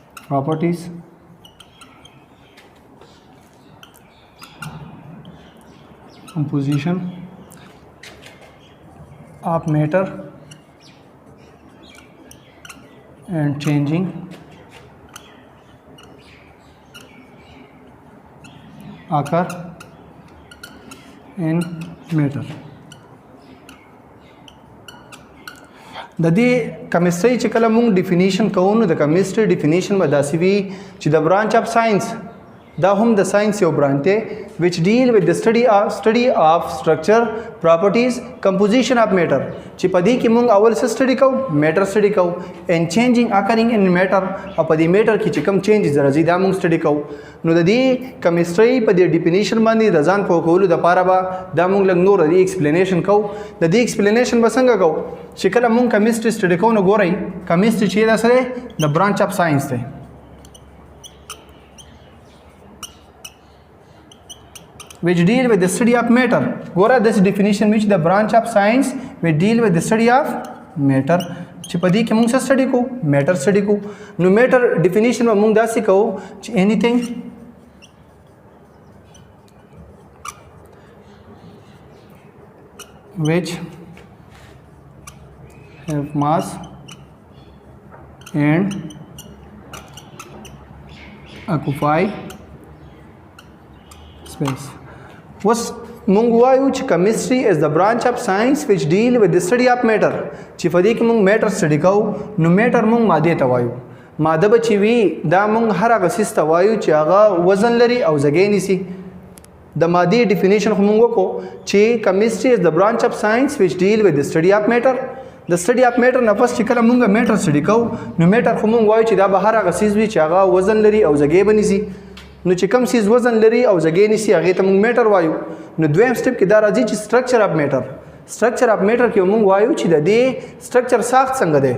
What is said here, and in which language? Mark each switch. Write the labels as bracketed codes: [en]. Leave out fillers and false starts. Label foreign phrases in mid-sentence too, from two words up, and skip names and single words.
[en] properties composition of matter and changing occur in matter. [ps] د دې کیمستري چې کله موږ ډیفینیشن کوو نو د کیمستري ډیفینیشن به داسې وي چې د [en] branch of science [ps] دا هم د ساينس یو برانچ دی [en] which deal with the study of structure, properties, composition of matter. [ps] چې په دې کې موږ اول څه سټډي کوو میټر سټډي کوو [en] and changing occurring in matter [ps] او په دې میټر کې چې کوم چینجز راځي دا موږ سټډي کوو. نو د دې کیمستري په دې ډیفینیشن باندې د ځان په کولو د پاره به دا موږ لږ نور د ایکسپلینیشن کوو. د دې ایکسپلینیشن به څنګه کوو چې کله موږ کیمستري سټډي کوو نو ګورئ کیمستري چې دا سره د [en] branch of science [ps] دی [en] which deal with the study of matter. Gora this definition which the branch of science which deal with the study of matter. [ps] چې په دې کې موږ څه سټډي کوو میټر سټډي کوو. نو میټر ډیفینیشن به موږ داسې کوو چې [en] anything which have mass and occupy space. was [ps] مونږ وایو چې کیمستري [en] is the branch of science which deal with the study of matter. [ps] چې په دې کې مونږ میټر سټډي کوو نو میټر مونږ ماده ته وایو. ماده به چې وي دا مونږ هر هغه څیز ته وایو چې هغه وزن لري او ځای نیسي. د مادې ډیفینیشن خو مونږ وکړو چې کیمستري [en] is the branch of science which deal with the study of matter. the study of matter [ps] نه پس چې کله مونږ میټر سټډي کوو نو میټر خو مونږ وایو چې دا به هر هغه څیز وي چې هغه وزن لري او ځای بنیسي. نو چې کوم سیز وزن لري او ځای نیسي هغه ته مونږ میټر وایو. نو دویم سټپ کې دا راځي چې [en] structure of matter. structure of matter [ps] کې مونږ وایو چې د دې سټرکچر ساخت څنګه دی.